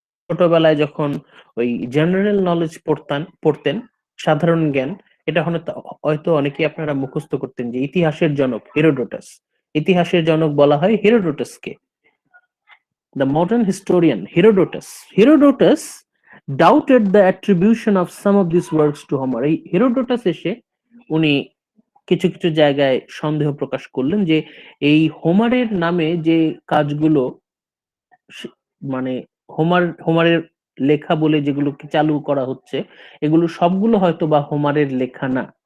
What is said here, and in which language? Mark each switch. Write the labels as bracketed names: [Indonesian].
[Bangla] ছোটবেলায় যখন ওই জেনারেল নলেজ পড়তেন সাধারণ জ্ঞান, এটা হয়তো অনেকে আপনারা মুখস্থ করতেন যে ইতিহাসের জনক হেরোডোটাস, ইতিহাসের জনক বলা হয় হেরোডোটাসকে। [English] The modern historian Herodotus doubted the attribution of some of these works to Homer. [Bangla] এই হেরোডোটাস এসে উনি কিছু কিছু জায়গায় সন্দেহ প্রকাশ করলেন যে এই হোমারের নামে যে কাজগুলো মানে হোমারের লেখা বলে যেগুলো চালু করা হচ্ছে, এগুলো সবগুলো হয়তো বা হোমারের লেখা না।